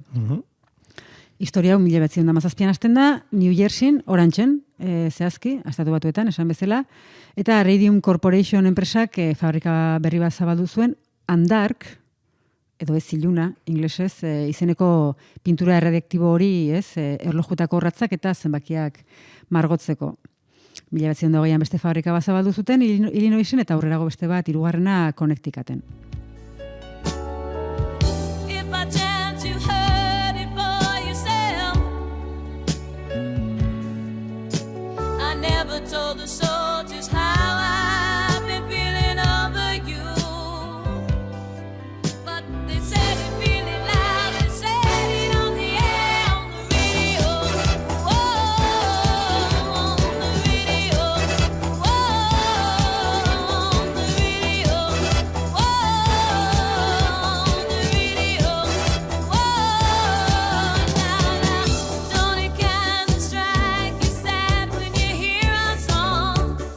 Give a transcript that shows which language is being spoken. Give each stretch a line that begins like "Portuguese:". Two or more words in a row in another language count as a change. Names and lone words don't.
Basque: Historia hau 1917an hasten da, New Jerseyn, Orangen, zehazki, estatu batuetan, esan bezala, eta Radium Corporation enpresak fabrika berri bat zabaldu zuen, Andark, edo ez iluna, inglesez, izeneko pintura erradioaktibo hori, erlojuetako orratzak eta zenbakiak margotzeko. 1920an beste fabrika bat zabaldu zuten Illinoisen eta aurrerago beste bat, 3. Connecticuten.
English: If by chance you heard it for yourself, I never told the soldiers how I've been feeling over you, but they said it really loud, they said it on the air, on the radio, whoa, on the radio, whoa, on the radio, whoa, on the radio, whoa, now, don't it kind of strike you sad when you hear a song?